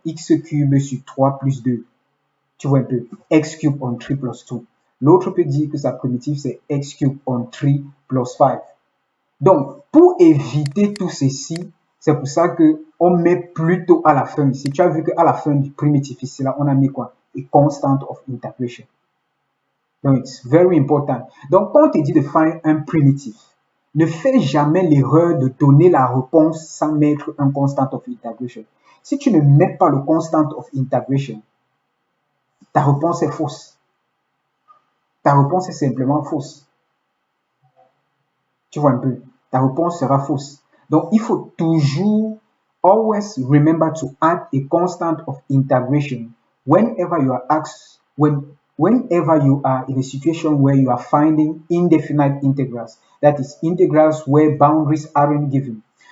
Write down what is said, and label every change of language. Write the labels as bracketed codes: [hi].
[fr] X cube sur 3 plus 2. Tu vois un peu, x cube on 3 plus 2. L'autre peut dire que sa primitive, c'est x cube on 3 plus 5. Donc, pour éviter tout ceci, c'est pour ça qu'on met plutôt à la fin ici. Tu as vu qu'à la fin du primitif ici, là, on a mis quoi? [en] A constant of integration. [fr] Donc, [en] it's very important. [fr] Donc, quand on te dit de faire un primitif, ne fais jamais l'erreur de donner la réponse sans mettre un constant of integration. Si tu ne mets pas le constant of integration, ta réponse est fausse. Ta réponse est simplement fausse. Tu vois un peu, ta réponse sera fausse. Donc, il faut toujours, [en] always remember to add a constant of integration whenever you are asked, whenever you are in a situation where you are finding indefinite integrals, that is, integrals where boundaries aren't given.